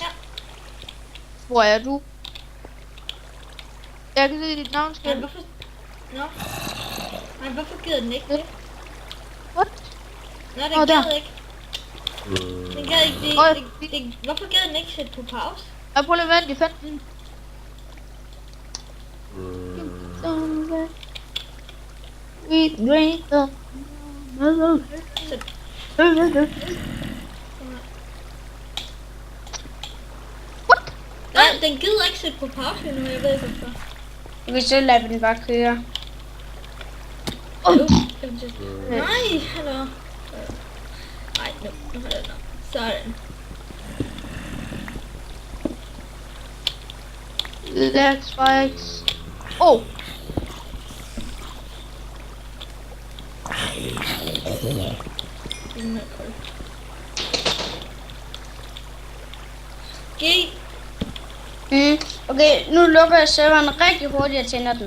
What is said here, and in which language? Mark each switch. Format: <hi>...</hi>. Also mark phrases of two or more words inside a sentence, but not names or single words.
<da>Hvor er du? Jeg kan se dit navn, Men skal. hvorfor... Nå. Nej, hvorfor gider den ikke det?</da> <en>What?</en> <da>Nå, den Åh, der. gad ikke. Den gad ikke. Hvorfor gad den ikke sætte på pause? Jeg prøver lige at vente, jeg fandt den.</da> <en>We drink the What?</en> <da>Nej, den gider ikke sætte på pause nu, jeg ved ikke hvorfor. Jeg vil så lade den bare køre. Nej, hallo. Nej, nu har jeg den. Sådan.</da> <en>Let's fight. Oh! G.</en> <da>Okay, nu lukker jeg serveren rigtig hurtigt og tænder den.</da>